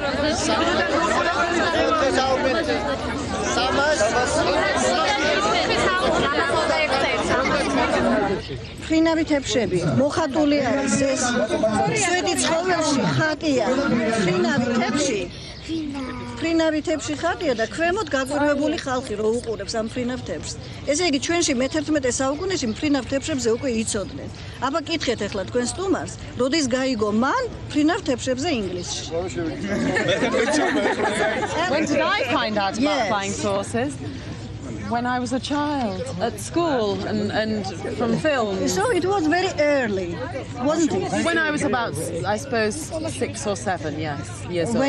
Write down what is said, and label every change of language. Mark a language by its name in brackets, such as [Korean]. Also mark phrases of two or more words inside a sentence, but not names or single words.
[Georgian] ფრინავი თეფშები მოხატული არის ეს შვედი ცხოველში ხატია ფრინავი თეფში ხატია და ქვემოთ გაგვირვებული ხალხი რო უყურებს ამ ფრინავ თეფშს ესე იგი ჩვენში მე-11 საუკუნეში ფრინავ თეფშებზე უკვე იცოდნენ აბა კითხეთ ახლა თქვენ სტუმარს როდის გაიგო მან ფრინავ თეფშებზე ინგლისში [English] When did I find out about flying saucers? When I was a child at school and from films. So it was very early, wasn't it? When I was about, I suppose, 6 or 7, years old.